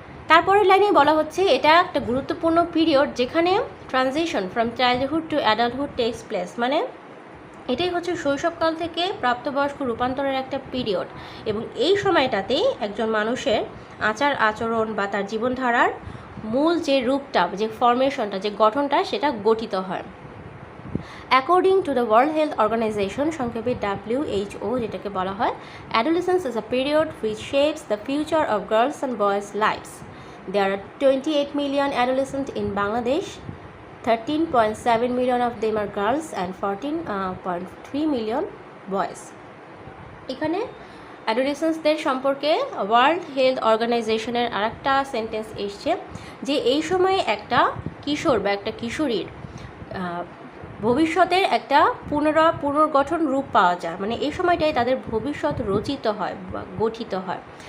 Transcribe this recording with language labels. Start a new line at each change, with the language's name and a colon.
Bangla: তারপরের লাইনে বলা হচ্ছে এটা একটা গুরুত্বপূর্ণ পিরিয়ড যেখানে
English: transition from childhood to adulthood takes place,
Bangla: মানে এটাই হচ্ছে শৈশবকাল থেকে প্রাপ্তবয়স্ক রূপান্তরের একটা পিরিয়ড, এবং এই সময়টাতেই একজন মানুষের আচার আচরণ বা তার জীবনধারার মূল যে রূপটা, যে ফরমেশনটা, যে গঠনটা, সেটা গঠিত হয়।
English: according to the World Health Organization,
Bangla: সংক্ষেপে WHO, যেটাকে বলা হয়,
English: Adolescence is a period which shapes the future of girls and boys lifes. There are 28 million adolescents in Bangladesh. 13.7 million of them are girls and 14.3 million boys.
Bangla: এখানে অ্যাডোলেসেন্সদের সম্পর্কে world health অর্গানাইজেশনের আরেকটা sentence এসছে যে এই সময়ে একটা কিশোর বা একটা কিশোরীর ভবিষ্যতের একটা পুনর্গঠন রূপ পাওয়া যায়, মানে এই সময়টাই তাদের ভবিষ্যৎ রচিত হয় বা গঠিত হয়।